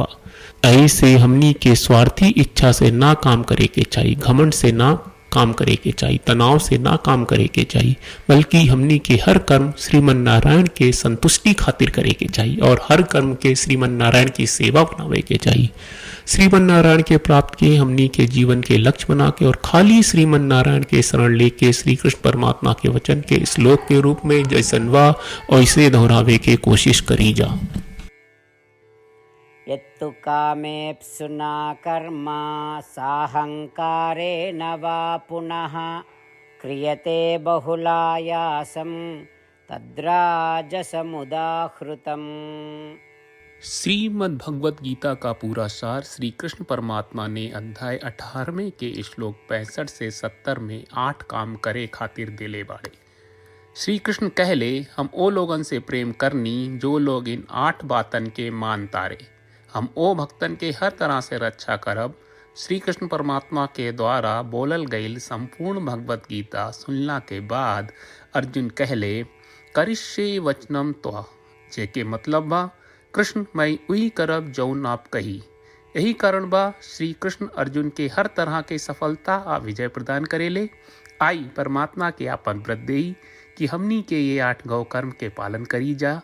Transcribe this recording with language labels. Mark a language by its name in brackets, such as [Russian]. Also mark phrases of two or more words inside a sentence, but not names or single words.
[Bhojpuri] ऐसे हमनी के स्वार्थी इच्छा से ना काम करे के चाहिए, घमंड से ना काम करे के चाहिए, तनाव से ना काम करे के चाहिए, बल्कि हमनी के हर कर्म श्रीमन नारायण के संतुष्टि खातिर करे के चाहिए और हर कर्म के श्रीमन नारायण की सेवा बनावे के चाहिए। श्रीमन नारायण के प्राप्त के हमनी के जीवन के लक्ष्य बना के और खाली श्रीमन नारायण के शरण लेके श्री कृष्ण परमात्मा के वचन के श्लोक के रूप में जैसन वा वैसे दोहरावे के कोशिश करी जा। [Sanskrit] यत्तु कामेप्सुना कर्म साहंकारेण वा पुनः क्रियते बहुलायासं तद्राजसमुदाहृतम्। [Bhojpuri] श्रीमद् भगवत गीता का पूरा सार श्री कृष्ण परमात्मा ने अध्याय 18वें के श्लोक 65 से 70 में 8 काम करे खातिर दिले बाड़े। श्री कृष्ण कहले, हम ओ लोगन से प्रेम करनी जो लोग इन 8 बातन के मान तारे। हम ओ भक्तन के हर तरह से रक्षा करब। श्री कृष्ण परमात्मा के द्वारा बोलल गईल संपूर्ण भगवत गीता सुनला के बाद अर्जुन कहले, [Sanskrit] करिष्ये वचनम त्वा, [Bhojpuri] जेके मतलब बा कृष्ण मैं वही करब जौन आप कही। यही कारण बा श्री कृष्ण अर्जुन के हर तरह के सफलता आ विजय प्रदान करेले। आई परमात्मा के आपन व्रत देई कि हमनी के ये 8 गौ कर्म के पालन करी जा।